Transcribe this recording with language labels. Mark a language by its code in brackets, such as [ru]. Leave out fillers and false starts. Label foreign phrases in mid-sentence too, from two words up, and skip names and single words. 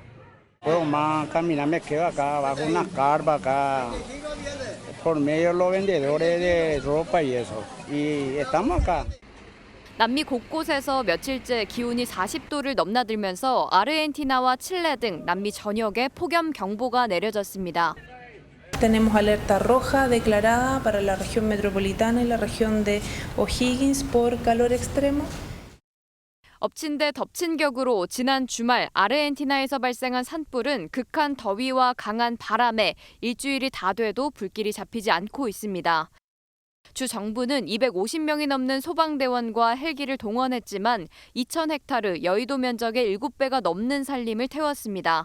[ko] 남미 곳곳에서 며칠째 기온이 40도를 넘나들면서 아르헨티나와 칠레 등 남미 전역에 폭염 경보가 내려졌습니다. [es] Tenemos alerta roja declarada para la región metropolitana y la región de O'Higgins por calor extremo. [ko] 엎친 데 덮친 격으로 지난 주말 아르헨티나에서 발생한 산불은 극한 더위와 강한 바람에 일주일이 다 돼도 불길이 잡히지 않고 있습니다. 주 정부는 250명이 넘는 소방대원과 헬기를 동원했지만 2,000헥타르 여의도 면적의 7배가 넘는 산림을 태웠습니다.